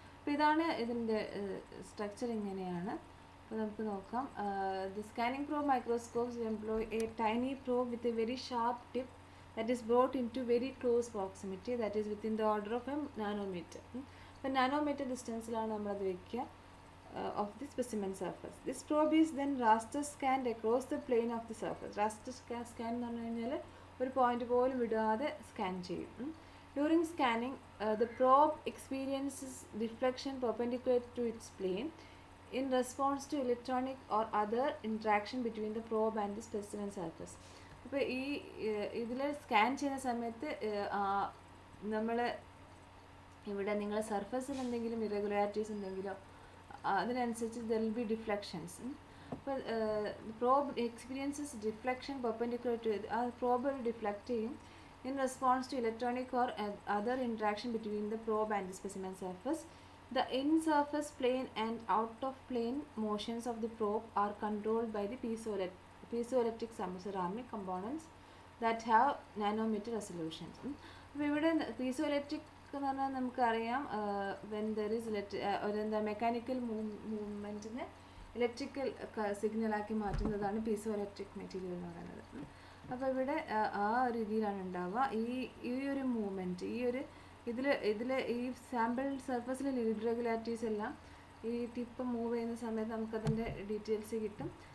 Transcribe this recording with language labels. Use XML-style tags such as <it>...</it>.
<ml>അപ്പോൾ ഇതാണ് ഇതിൻ്റെ സ്ട്രക്ചർ ഇങ്ങനെയാണ്. അപ്പോൾ നമുക്ക് നോക്കാം.</ml> <en>The scanning probe microscopes employ a tiny probe with a very sharp tip that is brought into very close proximity, that is within the order of a nanometer.</en> <ml>അപ്പോൾ nanometre ഡിസ്റ്റൻസിലാണ് നമ്മളത് വയ്ക്കുക</ml> <en>of the specimen surface. This probe is then raster scanned across the plane of the surface.</en> <ml>Raster scan എന്ന് പറഞ്ഞു കഴിഞ്ഞാൽ ഒരു point പോലും വിടാതെ scan ചെയ്യും.</ml> <en>During scanning, the probe experiences deflection perpendicular to its plane in response to electronic or other interaction between the probe and the specimen surface.</en> <ml>അപ്പോൾ ഈ ഇതിൽ സ്കാൻ ചെയ്യുന്ന സമയത്ത് നമ്മൾ ഇവിടെ നിങ്ങൾ സർഫസിൽ എന്തെങ്കിലും ഇറഗുലാരിറ്റീസ് ഉണ്ടെങ്കിലോ അതിനനുസരിച്ച് ദർ വിൽ ബി ഡിഫ്ലക്ഷൻസ്.</ml> <en>അപ്പോൾ probe experiences deflection perpendicular to</en> <ml>ആ പ്രോബ് ഒരു ഡിഫ്ലക്റ്റ് ചെയ്യും</ml> <en>in response to electronic or other interaction between the probe and the specimen surface. The in-surface plane and out-of-plane motions of the probe are controlled by the piezoelectric ceramic components that have nanometer resolutions.</en> <ml>അപ്പോൾ ഇവിടെ piezoelectric എന്ന് പറഞ്ഞാൽ നമുക്കറിയാം</ml> <en>when there is</en> <ml>എന്താ mechanical മൂവ്മെൻറ്റിനെ electrical സിഗ്നലാക്കി മാറ്റുന്നതാണ് piezoelectric material എന്ന് പറയുന്നത്. അപ്പോൾ ഇവിടെ ആ ഒരു രീതിയിലാണ് ഉണ്ടാവുക. ഈ ഒരു മൂവ്മെൻറ്റ് ഇതിൽ ഈ സാമ്പിൾ സർഫസിലെ ഇറഗുലാരിറ്റീസ് എല്ലാം ഈ ടിപ്പ് മൂവ് ചെയ്യുന്ന സമയത്ത് നമുക്കതിൻ്റെ ഡീറ്റെയിൽസ് കിട്ടും.</ml>